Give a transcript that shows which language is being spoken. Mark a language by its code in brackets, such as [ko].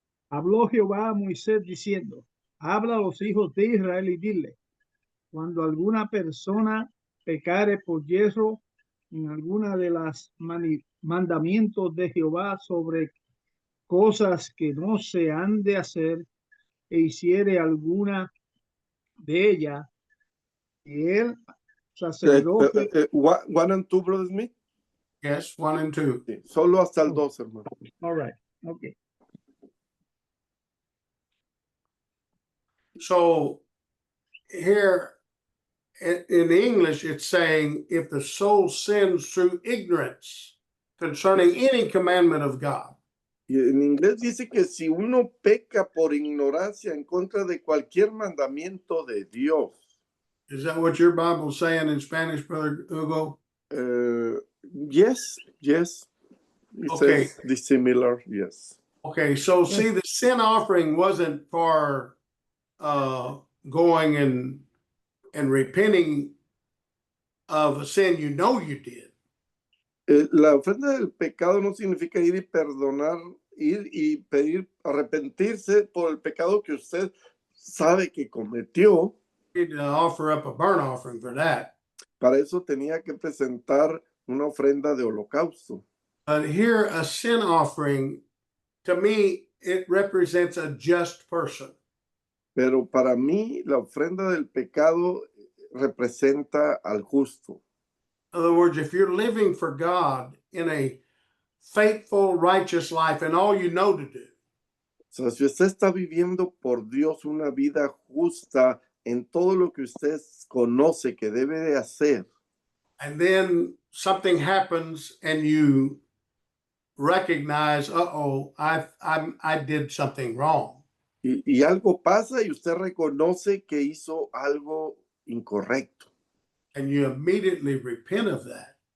[es] Habló Jehová a Moisés diciendo, habla a los hijos de Israel y dile, cuando alguna persona pecare por hierro en alguna de las mandamientos de Jehová sobre cosas que no se han de hacer e hiciere alguna de ellas, y el sacerdote, [en] 1 and 2, Brother Smith. Yes, 1 and 2. [es] Sí, solo hasta el 2, hermano. [en] all right, okay. So here in English, it's saying if the soul sins through ignorance concerning any commandment of God. [es] Y en inglés dice que si uno peca por ignorancia en contra de cualquier mandamiento de Dios. [en] Is that what your Bible's saying in Spanish, Brother Hugo? Yes. It Okay. says dissimilar, yes. Okay, so see, the sin offering wasn't for going and repenting of a sin you know you did. [es] La ofrenda del pecado no significa ir y perdonar, ir y pedir arrepentirse por el pecado que usted sabe que cometió. [en] You need to offer up a burnt offering for that. [es] Para eso tenía que presentar una ofrenda de holocausto. [en] But here, a sin offering, to me, it represents a just person. [es] Pero para mí, la ofrenda del pecado representa al justo. [en] In other words, if you're living for God in a faithful, righteous life and all you know to do, [es] O sea, si usted está viviendo por Dios una vida justa en todo lo que usted conoce que debe de hacer, [en] and then something happens and you recognize, I did something wrong. [es] y algo pasa y usted reconoce que hizo algo incorrecto. [en] And you immediately repent of that.